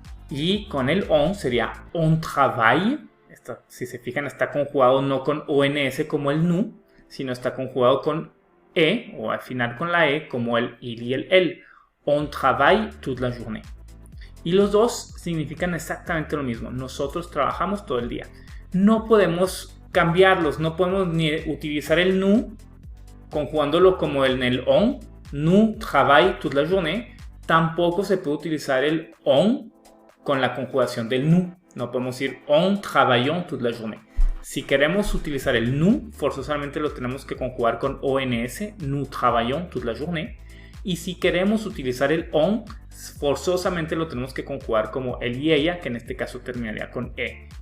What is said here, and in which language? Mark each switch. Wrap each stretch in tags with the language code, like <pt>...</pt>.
<es>Y con el on sería</es> <fr>on travaille.</fr> <es>Si se fijan, está conjugado no con ons como el nous, sino está conjugado con e, o al final con la e, como el il y el elle.</es> <fr>On travaille toute la journée.</fr> <es>Y los dos significan exactamente lo mismo. Nosotros trabajamos todo el día. No podemos cambiarlos, no podemos ni utilizar el nous conjugándolo como en el on.</es> <fr>Nous travaille toute la journée.</fr> <es>Tampoco se puede utilizar el on con la conjugación del nous. No podemos decir</es> <fr>on travaillons toute la journée.</fr> <es>Si queremos utilizar el nous, forzosamente lo tenemos que conjugar con ons,</es> <fr>nous travaillons toute la journée.</fr> <es>Y si queremos utilizar el on, forzosamente lo tenemos que conjugar como él y ella, que en este caso terminaría con e.</es>